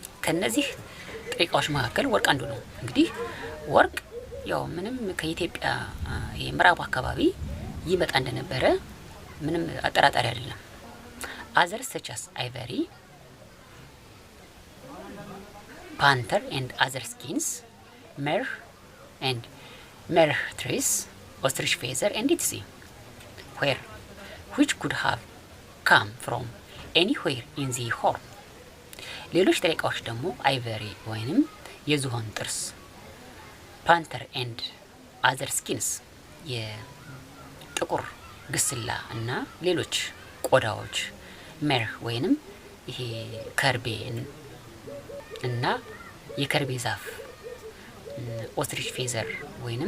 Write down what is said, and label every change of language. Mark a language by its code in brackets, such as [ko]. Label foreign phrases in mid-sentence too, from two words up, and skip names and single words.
[am] ከነዚህ ጥሬ ጥሬ እቃዎች መካከል ወርቅ አንዱ ነው። እንግዲህ ወርቅ ያው ምንም ከኢትዮጵያ የምዕራቡ አካባቢ ይመጣ እንደነበረ ምንም አጠራጣሪ አይደለም። [en] others such as ivory, panther and other skins, myrrh and meretrice, ostrich feather and etc. which could have come from anywhere in the horn. [am] ሌሎች ጥሬ እቃዎች ደግሞ አይቨሪ ወይንም የዝሆን ጥርስ፣ [en] panther and other skins [am] የጥቁር ግስላ እና ሌሎች ቆዳዎች፣ ሜርህ ወይንም ይሄ ከርቤ እና የከርቤ ዛፍ፣ [en] ostrich feather [am] ወይንም